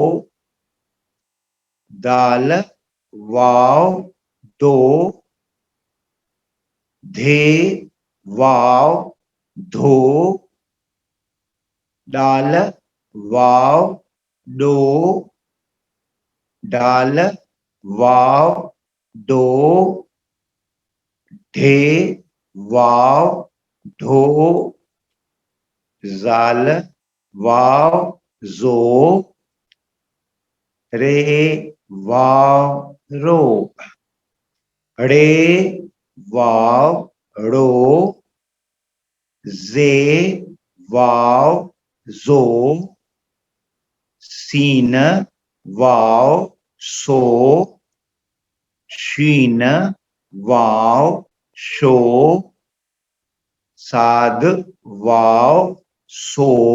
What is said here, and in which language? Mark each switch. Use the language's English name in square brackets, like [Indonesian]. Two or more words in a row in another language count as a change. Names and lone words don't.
[Urdu] دال واؤ دو، دھے واؤ دھو، ڈال واؤ ڈو، ڈال واؤ ڈو، ڈھے واؤ ڈھو, ذال واؤ ذو، رے واؤ رو، رے واؤ رو, زے واؤ زو، سین واؤ سو, شین واؤ شو، صاد واؤ صو,